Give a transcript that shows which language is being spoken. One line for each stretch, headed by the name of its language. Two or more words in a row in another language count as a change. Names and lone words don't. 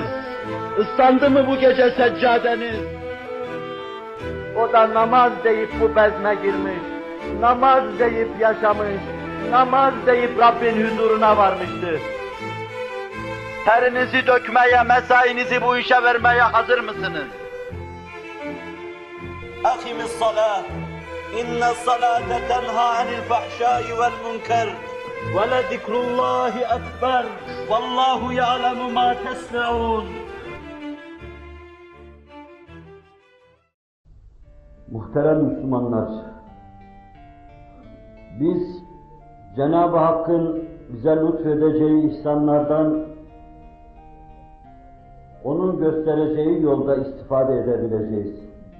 Turkish: Islandı mı bu gece seccadeniz? O da namaz deyip bu bezme girmiş, namaz deyip yaşamış, namaz deyip Rabbin huzuruna varmıştır. Terinizi dökmeye, mesainizi bu işe vermeye hazır mısınız?
Arabic: أقم الصلاة إن الصلاة تنهى عن الفحشاء والمنكر ولذكر الله أكبر والله يعلم ما تصنعون.
Turkish: Muhterem Müslümanlar, biz Cenab-ı Hakk'ın bize lütfedeceği ihsanlardan, onun göstereceği yolda istifade edebileceğiz.